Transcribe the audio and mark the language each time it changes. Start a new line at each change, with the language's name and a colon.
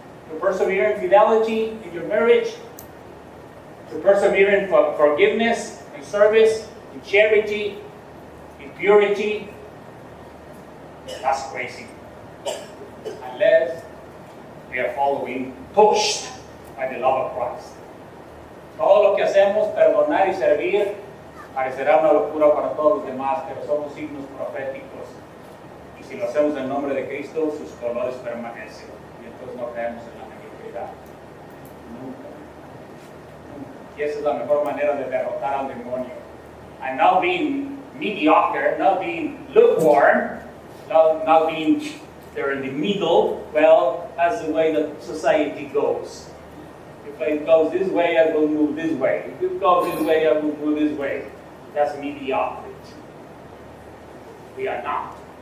English: To persevere in fidelity in your marriage, to persevere in forgiveness, in service, in charity, in purity, that's crazy. Unless we are following, pushed by the love of Christ.
Spanish: Todo lo que hacemos, perdonar y servir, parecerá una locura para todos los demás, pero somos signos proféticos. Y si lo hacemos en nombre de Cristo, sus colores permanecen. Y entonces no caemos en la mediocridad. Nunca. Y esa es la mejor manera de derrotar al demonio.
English: And not being mediocre, not being lukewarm, not being there in the middle. Well, that's the way that society goes. If it goes this way, I will move this way. If it goes this way, I will move this way. That's mediocrity. We are not.